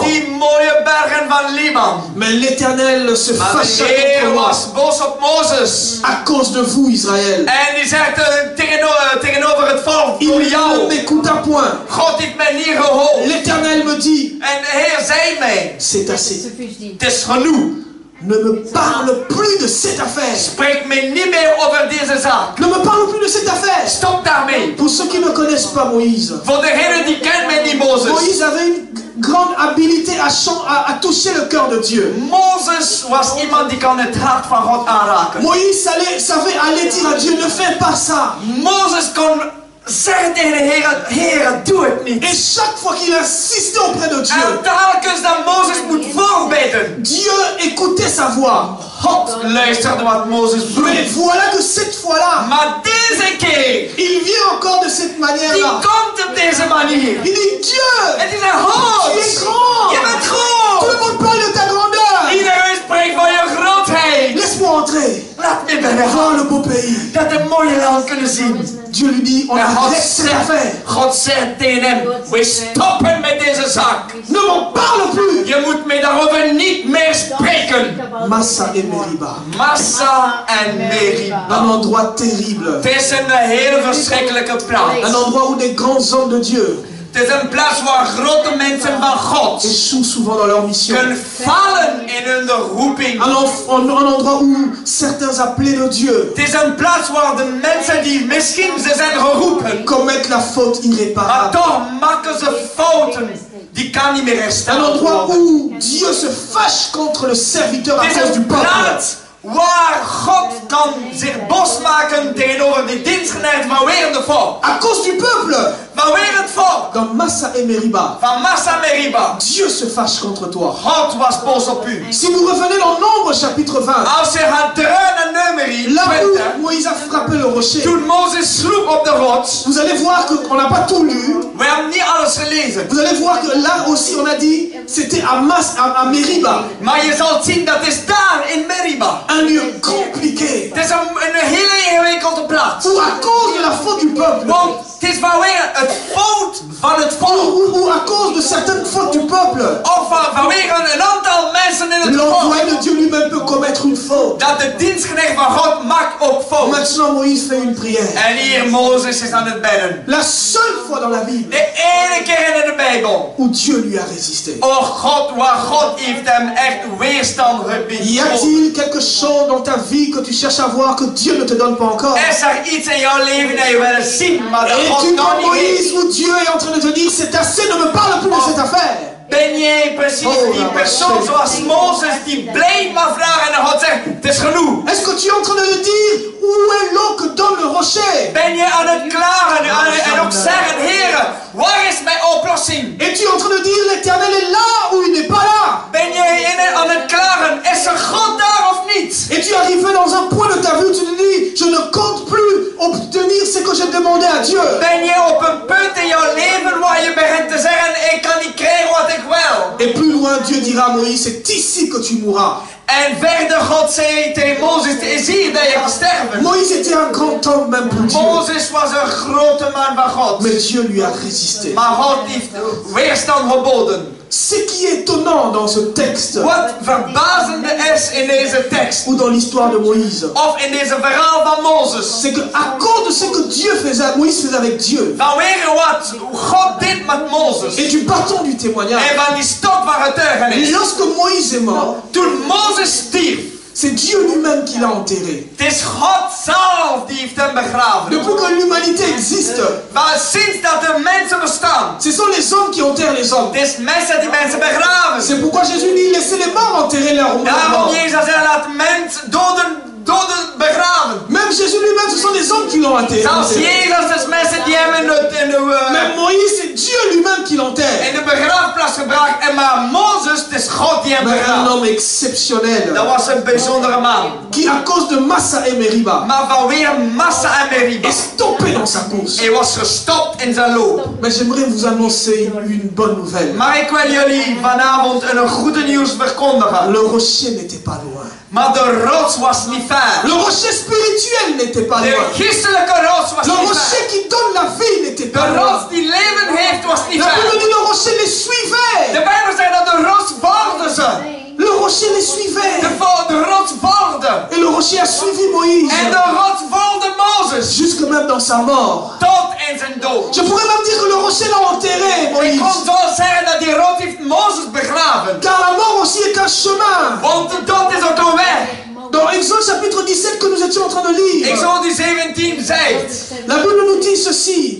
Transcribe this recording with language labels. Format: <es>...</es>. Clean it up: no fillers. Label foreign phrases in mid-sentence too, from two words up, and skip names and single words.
<nl>Die mooie bergen van Liban.</nl> <fr>Mais l'Éternel se</fr> <nl>Maar de</nl> <fr>fâcha</fr> <nl>Heer</nl> <fr>contre moi</fr> <nl>was boos op Mozes.</nl> <fr>à cause de vous, Israël.</fr> <nl>En die zegt tegenover het volk,</nl> <fr>Il</fr> <nl>door</nl> <fr>ne</fr> <nl>jou.</nl> <fr>m'écouta point.</fr> <nl>God heeft mij niet gehoord.</nl> <fr>L'Éternel me dit,</fr> <nl>En de Heer zei mij,</nl> <fr>c'est assez.</fr> <nl>het is genoeg.</nl> <fr>Ne me parle plus de cette affaire.</fr> <nl>Spreek mij niet meer over deze zaak.</nl> <fr>Ne me parle plus de cette affaire.</fr> <nl>Stop daarmee.</nl> <fr>Pour ceux qui ne connaissent pas Moïse,</fr> <nl>Voor degenen die kennen mij niet Mozes.</nl> <fr>Moïse avait une grande habileté à toucher le cœur de Dieu.</fr> <nl>Mozes was iemand die kan het hart van God aanraken.</nl> <fr>Moïse savait aller dire à Dieu, ne fais pas ça.</fr> <nl>Mozes kon zeggen tegen de Heer, Heer, doe het niet.</nl> <fr>Et chaque fois qu'il insistait auprès de Dieu,</fr> <nl>En telkens dat Mozes moet voorbeten.</nl> <fr>Dieu écoutait sa voix.</fr> <nl>God luisterde wat Mozes</nl> <fr>Mais</fr> <nl>vroeg.</nl> <fr>voilà que cette fois-là,</fr> <nl>Maar deze keer,</nl> <fr>il vient encore de cette</fr> <nl>die</nl> <fr>manière-là.</fr> <nl>komt op deze manier.</nl> <fr>Il dit, Dieu,</fr> <nl>En die zegt, God,</nl> <fr>tu es grand.</fr> <nl>je bent</nl> <fr>Tout</fr> <nl>groot.</nl> <fr>le monde parle de ta grandeur.</fr> <nl>Iedereen spreekt van je grootheid.</nl> <fr>Laisse-moi entrer.</fr> <nl>Laat me binnen.</nl> <fr>Voir le beau pays.</fr> <nl>Dat we mooie land kunnen zien.</nl> <fr>Dieu lui dit, on</fr> <nl>En</nl> <fr>arrête cette affaire.</fr> <nl>God zegt tegen hem, we stoppen met deze zaak.</nl> <fr>Ne m'en parle plus.</fr> <nl>Je moet me daarover niet meer spreken.</nl> <fr>Massa et Meriba.</fr> <nl>Massa en Meriba.</nl> <fr>Un endroit terrible.</fr> <nl>Het is een hele verschrikkelijke plaats.</nl> <fr>Un endroit où des grands hommes de Dieu</fr> <nl>Het is een plaats waar grote mensen van God</nl> <fr>échouent souvent dans leur mission.</fr> <nl>kunnen vallen in hun roeping.</nl> <fr>Un endroit où certains appelés de Dieu</fr> <nl>Het is een plaats waar de mensen die misschien ze zijn geroepen,</nl> <fr>commettent la faute</fr> <nl>maar</nl> <fr>irréparable.</fr> <nl>toch maken ze fouten die kan niet meer</nl> <fr>Un</fr> <nl>herstellen</nl> <fr>endroit</fr> <nl>worden.</nl> <fr>où Dieu se fâche contre le serviteur à</fr> <nl>Het is</nl> <fr>cause du</fr> <nl>een</nl> <fr>peuple.</fr> <nl>plaats waar God kan zich bos maken tegenover de dienstknecht vanwege de volk.</nl> <fr>À cause du peuple.</fr> <nl>Vanwege het volk.</nl> <fr>Dans Massa et Meriba,</fr> <nl>Van Massa Meriba.</nl> <fr>Dieu se fâche contre toi.</fr> <nl>God was boos op u.</nl> <fr>Si vous revenez dans Nombre chapitre 20,</fr> <nl>Als je gaat terug naar Numeri</nl> <fr>là</fr> <nl>20,</nl> <fr>où Moïse a frappé le rocher,</fr> <nl>toen Mozes sloeg op de rots,</nl> <fr>vous allez voir qu'on n'a pas tout lu.</fr> <nl>we hebben niet alles gelezen.</nl> <fr>Vous allez voir que là aussi on a dit c'était à Meriba,</fr> <nl>Maar je zal zien dat is daar in Meriba.</nl> <fr>un lieu compliqué.</fr> <nl>Het is een hele ingewikkelde plaats.</nl> <fr>Où à cause de la faute du peuple,</fr> <nl>Want het is vanwege het fout van het volk.</nl> <fr>ou à cause de certaines fautes du peuple,</fr> <nl>Of vanwege een aantal mensen in het</nl> <fr>l'envoyé</fr> <nl>volk.</nl> <fr>de Dieu lui-même peut commettre une faute.</fr> <nl>Dat de dienstknecht van God maakt ook fout.</nl> <fr>Maintenant Moïse fait une prière.</fr> <nl>En hier Mozes is aan het bidden.</nl> <fr>La seule fois dans la Bible</fr> <nl>De ene keer in de Bijbel.</nl> <fr>où Dieu lui a résisté.</fr> <nl>Oh God, waar God heeft hem echt weerstand gebied.</nl> <fr>Y a-t-il quelque chose dans ta vie que tu cherches à voir que Dieu ne te donne pas encore?</fr> <nl>Is er iets in jouw leven dat je wil zien, maar dat</nl> <fr>Et</fr> <nl>God</nl> <fr>tu</fr> <nl>nog</nl> <fr>vois</fr> <nl>niet heeft?</nl> <fr>Moïse où Dieu est en train de te dire c'est assez, ne me parle plus de cette affaire.</fr> <nl>Ben jij precies die persoon zoals Mozes die blijft maar vragen en God zegt, het is genoeg.</nl> <fr>Est-ce que tu es en train de te dire où est l'eau que donne le rocher?</fr> <nl>Ben je aan het klagen en ook zeggen, Heere, waar is mijn oplossing?</nl> <fr>Et tu es en train de dire l'éternel est là ou il n'est pas là?</fr> <nl>Ben jij aan het klagen, is er God daar of niet?</nl> <fr>Et tu es arrivé dans un point de ta vie où tu te dis je ne compte plus obtenir ce que j'ai demandé à Dieu.</fr> <nl>Ben je op een punt in jouw leven waar je begint te zeggen, ik kan niet krijgen wat ik wil?</nl> <fr>Et plus loin Dieu dira à Moïse, c'est ici que tu mourras.</fr> <nl>En verder God zei tegen Mozes, het is hier dat je gaat sterven.</nl> <fr>Moïse était un grand homme même pour Dieu.</fr> <nl>Mozes was een grote man van God.</nl> <fr>Mais Dieu lui a résisté.</fr> <nl>Maar God heeft weerstand geboden.</nl> <fr>Ce qui est étonnant dans ce texte,</fr> <nl>Wat verbazende is in deze tekst,</nl> <fr>ou dans l'histoire de Moïse,</fr> <nl>of in deze verhaal van Mozes,</nl> <fr>c'est qu'à cause de ce que Dieu faisait, Moïse faisait avec Dieu,</fr> <nl>vanwege wat God dit met Mozes,</nl> <fr>et du bâton du témoignage,</fr> <nl>en van die stok van getuigenis,</nl> <fr>lorsque Moïse est mort,</fr> <nl>toen Mozes stierf,</nl> <fr>c'est Dieu lui-même qui l'a enterré.</fr> <nl>het is God zelf die heeft hem begraven.</nl> <fr>Depuis que l'humanité existe,</fr> <nl>Maar sinds dat de mensen bestaan,</nl> <fr>ce sont les hommes qui enterrent les hommes.</fr> <nl>het is mensen die mensen begraven.</nl> <fr>C'est pourquoi Jésus dit, laissez les morts enterrer leurs</fr> <nl>Daarom</nl> <fr>morts.</fr> <nl>Jezus zei, laat mensen doden begraven.</nl> <fr>Même Jésus lui-même, ce sont les hommes qui l'ont enterré.</fr> <nl>Zelfs Jezus, dat is mensen die hem</nl> <fr>Même Moïse, c'est Dieu lui-même qui l'enterre.</fr> <nl>in de begraafplaats gebracht. En maar Mozes, het is God die hem</nl> <fr>Mais un</fr> <nl>begraaft.</nl> <fr>homme exceptionnel,</fr> <nl>Dat was een bijzondere man.</nl> <fr>qui à cause de Massa et Meriba,</fr> <nl>Maar vanweer Massa en Meriba,</nl> <fr>est stoppé dans sa course.</fr> <nl>hij was gestopt in zijn loop.</nl> <fr>Mais j'aimerais vous annoncer une bonne nouvelle.</fr> <nl>Maar ik wil jullie vanavond een goede nieuws verkondigen.</nl> <fr>Le rocher n'était pas loin.</fr> <nl>Maar de rots was niet ver.</nl> <fr>Le rocher spirituel n'était pas</fr> <nl>De</nl> <fr>loin.</fr> <nl>geestelijke rots was</nl> <fr>Le</fr> <nl>niet</nl> <fr>rocher</fr> <nl>ver.</nl> <fr>qui donne la vie n'était</fr> <nl>De</nl> <fr>pas loin.</fr> <nl>rots die leven heeft was niet</nl> <fr>La Bible</fr> <nl>ver.</nl> <fr>dit le rocher les suivait.</fr> <nl>De Bijbel zegt dat de rots volgden ze.</nl> <fr>Le rocher les suivait.</fr> <nl>De rots volgde.</nl> <fr>Et le rocher a suivi Moïse.</fr> <nl>En de rots volgde Mozes.</nl> <fr>Jusque même dans sa mort.</fr> <nl>Tot in zijn dood.</nl> <fr>Je pourrais même dire que le rocher l'a enterré,</fr> <nl>Ik</nl> <fr>Moïse.</fr> <nl>kon zo zeggen dat die rots heeft Mozes begraven.</nl> <fr>Car la mort aussi est un chemin.</fr> <nl>Want de dood is ook een weg.</nl> <fr>Dans Exode chapitre 17 que nous étions en train de lire,</fr> <nl>Exodus 17 zegt.</nl> <fr>la Bible nous dit ceci.</fr>